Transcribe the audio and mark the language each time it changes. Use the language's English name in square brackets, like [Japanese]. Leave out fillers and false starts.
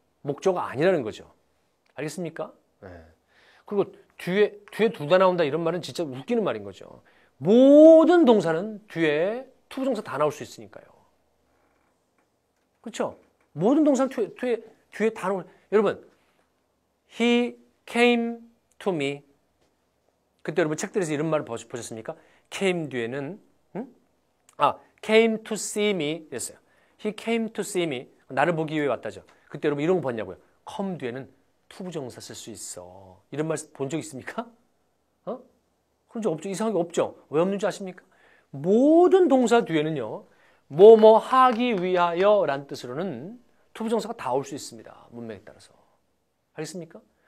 [Korean] 목적어가 아니라는 거죠. 알겠습니까? 네. 그리고 뒤에 둘 다 나온다 이런 말은 진짜 웃기는 말인 거죠. 모든 동사는 뒤에 투부정사 다 나올 수 있으니까요. 그렇죠? 모든 동사는 뒤에 다 나올. 여러분, [English] he came to me. [Korean] 그때 여러분 책들에서 이런 말을 보셨습니까? [English] came [Korean] 뒤에는 [English] came to see me [Korean] 였어요. [English] he came to see me. [Korean] 나를 보기 위해 왔다죠. 그때 여러분 이런 거 봤냐고요? come 뒤에는 투부정사 쓸 수 있어. 이런 말 본 적 있습니까? 그런 적 없죠. 이상하게 없죠. 왜 없는지 아십니까? 모든 동사 뒤에는요. 뭐뭐 하기 위하여 라는 뜻으로는 투부정사가 다 올 수 있습니다. 문맥에 따라서. 알겠습니까?